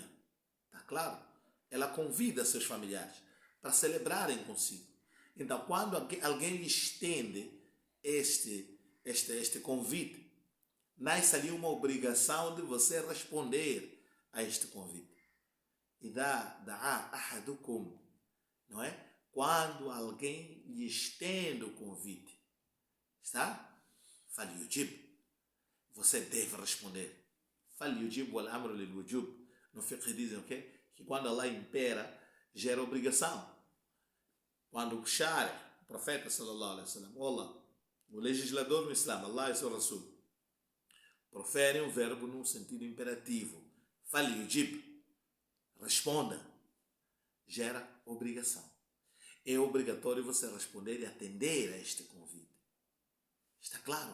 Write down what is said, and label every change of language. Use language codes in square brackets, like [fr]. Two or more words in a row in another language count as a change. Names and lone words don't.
[pt] Está claro? Ela convida seus familiares para celebrarem consigo. Então, quando alguém lhe estende este convite, nasce ali uma obrigação de você responder a este convite. [ar] إذا دعا أحدكم, [pt] não é? Quando alguém lhe estende o convite, está? Falyujib. Você deve responder. [ar] فليجب والأمر للوجوب. [pt] No fiqh dizem o quê? Que quando Allah impera, gera obrigação. Quando o Shari, o profeta [ar] صلى الله عليه وسلم, [pt] Allah, o legislador no Islã, Allah e seu Rasul, proferem um verbo num sentido imperativo. Falyujib. Responda. Gera obrigação. É obrigatório você responder e atender a este convite. Está claro?